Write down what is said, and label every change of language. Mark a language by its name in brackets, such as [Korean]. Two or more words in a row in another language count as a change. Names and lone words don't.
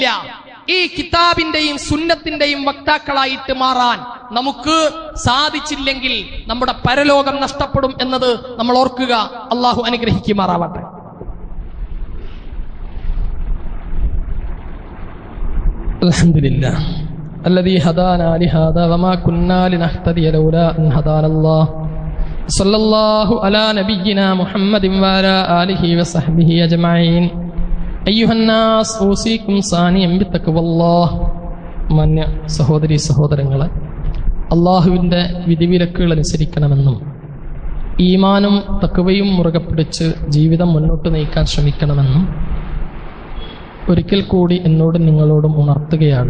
[Malayalam] ഈ കിതാബിന്റെയും സുന്നത്തിന്റെയും വക്താക്കളായിട്ട് മാറാൻ നമുക്ക് സാധിച്ചില്ലെങ്കിൽ നമ്മുടെ പരലോകം നഷ്ടപ്പെടും എന്നത് നമ്മൾ ഓർക്കുക. അള്ളാഹു അനുഗ്രഹിക്കുമാറാവട്ടെ. [Arabic] അൽഹംദുലില്ലാഹ് الذي هدانا لهذا وما كنا لنهتدي لولا أن هدانا الله صلى الله على نبينا محمد وعلى آله وصحبه أجمعين أيها الناس أوصيكم ثانيا بتقوى الله. [Malayalam] മാന്യ സഹോദരി സഹോദരങ്ങളെ, അള്ളാഹുവിൻ്റെ വിധിവിലക്കുകൾ അനുസരിക്കണമെന്നും ഈമാനും തഖ്വയും മുറുകെ പിടിച്ച് ജീവിതം മുന്നോട്ട് നയിക്കാൻ ശ്രമിക്കണമെന്നും ഒരിക്കൽ കൂടി എന്നോടും നിങ്ങളോടും ഉണർത്തുകയാണ്.